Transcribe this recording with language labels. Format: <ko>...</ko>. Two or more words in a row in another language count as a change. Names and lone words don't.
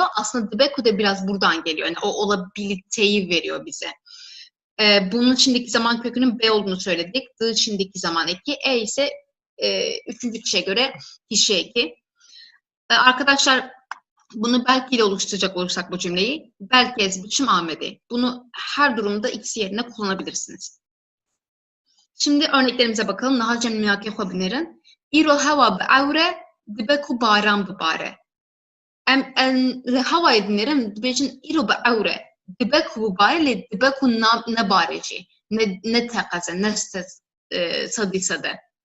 <tr>Aslında dibeku da biraz buradan geliyor. Yani o olabiliteyi veriyor bize. Bunun şimdiki zaman kökünün B olduğunu söyledik. D şimdiki zaman eki. Ise üçüncü kişiye göre kişi eki. Arkadaşlar bunu belki ile oluşturacak olursak bu cümleyi.</tr> <ku>Belki ez biçim Amedê.</ku> <tr>Bunu her durumda ikisi yerine kullanabilirsiniz. Şimdi örneklerimize bakalım.</tr> <ku>Naha cemiyake xwe binêrin. Îro hewa bi ewre dibeku baran bibare. Em li hewayê dinêrin dibêjin îro bi ewre. Dibeku bibare lê dibeku nebare jî. Ne teqeze, ne sedî sede.</ku>